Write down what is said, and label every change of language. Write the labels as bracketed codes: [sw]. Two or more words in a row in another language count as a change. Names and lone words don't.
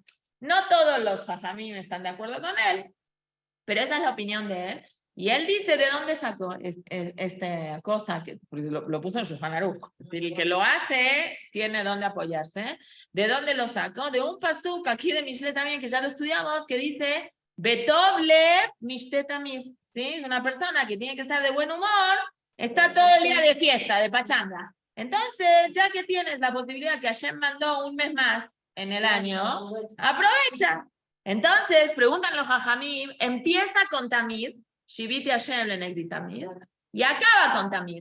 [es] No todos los jajamim están de acuerdo con él, pero esa es la opinión de él. Y él dice de dónde sacó esta cosa, que lo puso en Shulchan Aruch. Es decir, el que lo hace tiene dónde apoyarse. ¿De dónde lo sacó? De un pasuk aquí de Mishle también, que ya lo estudiamos, que dice, [he] Betov lev mishte tamid. [es] ¿Sí? Es una persona que tiene que estar de buen humor, está todo el día de fiesta, de pachanga. Entonces, ya que tienes la posibilidad que Hashem mandó un mes más en el año, aprovecha. Entonces, preguntan los Jajamim, empieza con Tamid, [he] Shiviti Hashem lenegdi Tamid, [es] y acaba con Tamid.